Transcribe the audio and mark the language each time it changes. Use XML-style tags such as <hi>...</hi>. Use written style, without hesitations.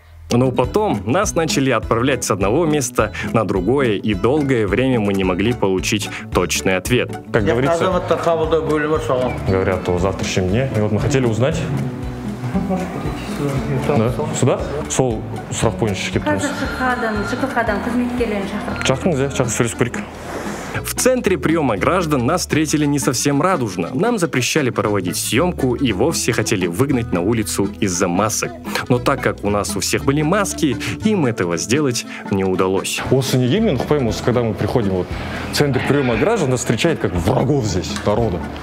<ru>Но потом нас начали отправлять с одного места на другое, и долгое время мы не могли получить точный ответ. Как говорится, говорят о завтрашнем дне. И вот мы хотели узнать. Да? Сюда?</ru> <kk>Сол сұрақ бойынша келіп тұрмыз. ЖКХ-дан қызметкерлерін шақырып. Шақырыңыз, сөйлесіп көрейік.</kk> <ru>В центре приема граждан нас встретили не совсем радужно. Нам запрещали проводить съемку и вовсе хотели выгнать на улицу из-за масок. Но так как у нас у всех были маски, им этого сделать не удалось.</ru> <kk>Осы неге мен ұқпаймын,</kk> <ru>когда мы приходим в центр приема граждан, нас встречают как врагов здесь, народа.</ru>